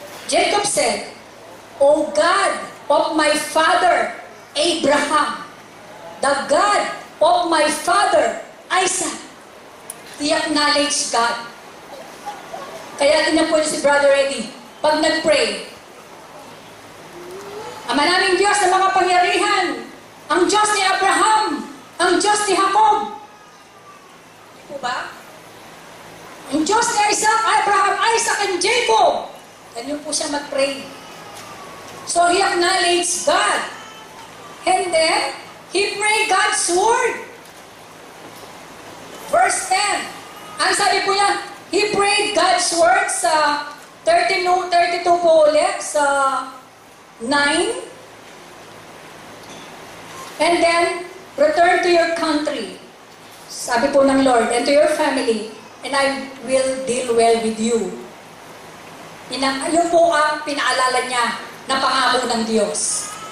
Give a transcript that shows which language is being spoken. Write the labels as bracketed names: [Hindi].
[English] Jacob said, O God of my father Abraham, the God of my father Isaac. He acknowledged God. [Filipino] Kaya tingnan po si Brother Eddie, pag nag-pray, Ama naming Diyos ng mga pangyarihan, ang Diyos ni Abraham, ang Diyos ni Jacob. Di po ba? Ang Diyos ni Isaac, Abraham, Isaac, and Jacob. Ganyan po siya mag-pray. [English] So he acknowledged God. And then, he prayed God's word. [Filipino] Verse 10. Ang sabi po niya, [English] he prayed God's word [Filipino] sa 32 po ulit, sa 9. [English] And then, return to your country. [Filipino] Sabi po ng [English] Lord, and to your family, and I will deal well with you. [Filipino] Yun po ang pinaalala niya na pangako ng Diyos.